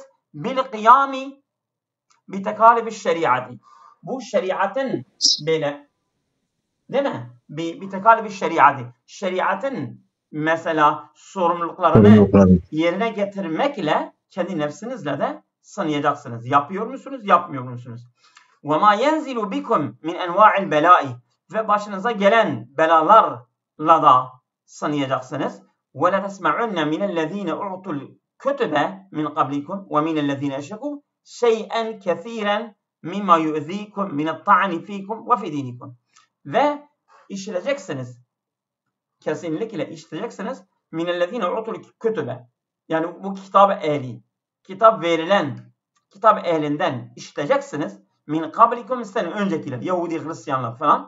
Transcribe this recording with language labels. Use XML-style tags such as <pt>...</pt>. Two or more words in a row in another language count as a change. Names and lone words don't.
<ar>بالقيام بتكاليف الشريعة.</ar> <tr>Bu şeriatın böyle, değil mi?</tr> <ar>ب تكاليف الشريعة.</ar> <tr>Şeriatın mesela sorumluluklarını yerine getirmekle kendi nefsinizle de sınayacaksınız. Yapıyor musunuz, yapmıyor musunuz?</tr> <ar>وَمَا يَنْزِلُ بِكُمْ مِنْ اَنْوَاعِ الْبَلَاءِ</ar> <tr>ve başınıza gelen belalarla da sınayacaksınız.</tr> <ar>وَلَا تَسْمَعُنَّ مِنَ الَّذ۪ينَ اُعْطُوا الْكُتُبَ مِنْ قَبْلِكُمْ وَمِنَ الَّذ۪ينَ اَشْرَكُوا شَيْئًا كَثِيرًا مِمَّا يُؤْذ۪يكُمْ مِنَ الطَّعْنِ ف۪يكُمْ وَفِي دِينِكُمْ</ar> <tr>ve işiteceksiniz. Kesinlikle işiteceksiniz.</tr> <ar>من الذين أوتوا الكتب.</ar> <tr>Yani bu kitap ehli. Kitap verilen kitap ehlinden işiteceksiniz.</tr> <ar>من قبلكم</ar> <tr>sizden öncekiler. Yahudi, Hristiyanlar falan.</tr>